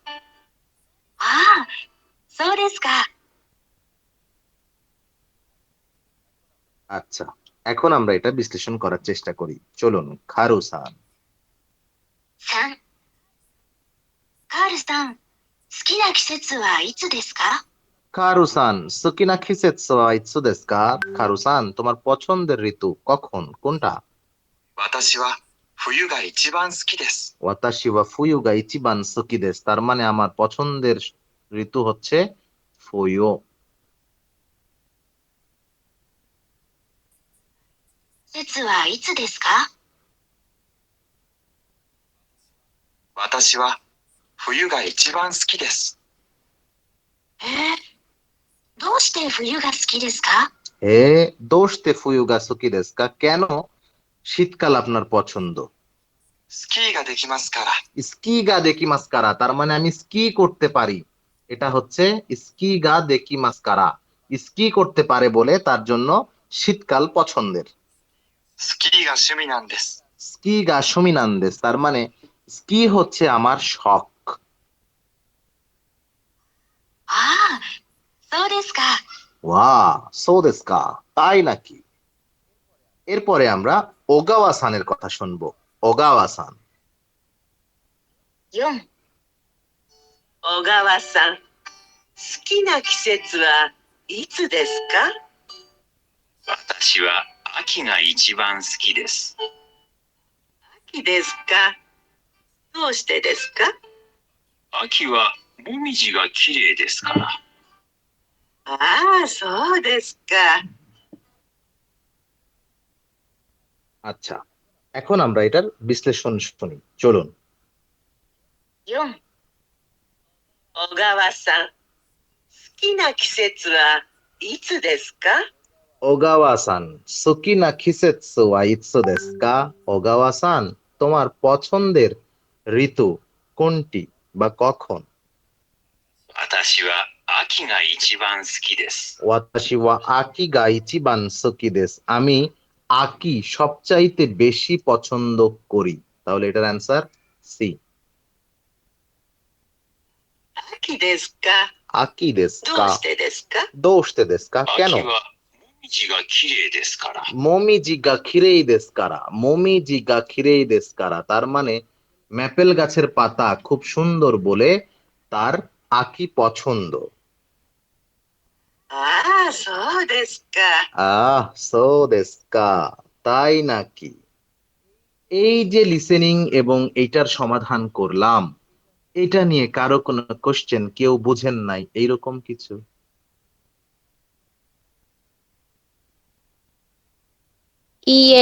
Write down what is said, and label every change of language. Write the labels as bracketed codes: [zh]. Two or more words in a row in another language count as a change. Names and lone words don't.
[ja] ああ、そうですか。 [bn] আচ্ছা, এখন আমরা এটা বিশ্লেষণ করার চেষ্টা করি। চলুন, খারুসান। [ja] 3、カールさん、好きな季節はいつですか？カールさん 好きな 季節 は いつ です か? [bn] খারুসান, তোমার পছন্দের ঋতু কখন, কোনটা? [ja] 私は冬が一番好きです。私 は 冬 が 一番 好き です, [bn] তার মানে আমার পছন্দের ঋতু হচ্ছে ফুয়ু। [ja] 季節はいつですか？私は冬が一番好きです。へえ、どうして冬が好きですか？どうして 冬 が 好き です か? [bn] কেন শীতকাল আপনার পছন্দ? [ja] スキーができますから。スキー が できます から, [bn] তার মানে আমি স্কি করতে পারি। এটা হচ্ছে [ja] スキー が できます から, [bn] স্কি করতে পারে বলে তার জন্য শীতকাল পছন্দের। [ja] スキーが趣味なんです。スキー が 趣味 なんです, [bn] তার মানে স্কি হচ্ছে আমার শখ। [ja] ああ、そうですか。ああ そう です か, [bn] তাই নাকি? এরপরে আমরা ওগাওয়া সানের কথা শুনবো। ওগাওয়া সান। [ja] 4、小川さん、好きな季節はいつですか？私は秋が一番好きです。秋ですか？どうしてですか？秋はもみじが綺麗ですから。ああ、そうですか。 [bn] আচ্ছা, এখন আমরা এটার বিশ্লেষণ শুনি। চলুন। [ja] 4、小川さん、好きな季節はいつですか？小川 さん 好きな 季節 は いつ です か? [bn] ওগাওয়া সান, তোমার পছন্দের ঋতু কোনটি বা কখন? [ja] 私は秋が一番好きです。私 は 秋 が 一番 好き です, [bn] আমি আকি সবচাইতে বেশি পছন্দ করি। তাহলে এটার অ্যান্সার সি। [ja] 秋ですか？秋 ですど কা? うしてですか？どうして です か, 秋 [bn] কেন? [ja] はもみじが綺麗ですから。もみじ が 綺麗 です から, もみじ が 綺麗 です から, [bn] তার মানে ম্যাপেল গাছের পাতা খুব সুন্দর বলে তার আকি পছন্দ। [ja] ああ、そうですか。そう です か, [bn] তাই নাকি? এই যে লিসেনিং এবং এইটার সমাধান করলাম, এটা নিয়ে কারো কোনো কোশ্চেন, কেউ বুঝেন নাই এইরকম কিছু? ইয়ে,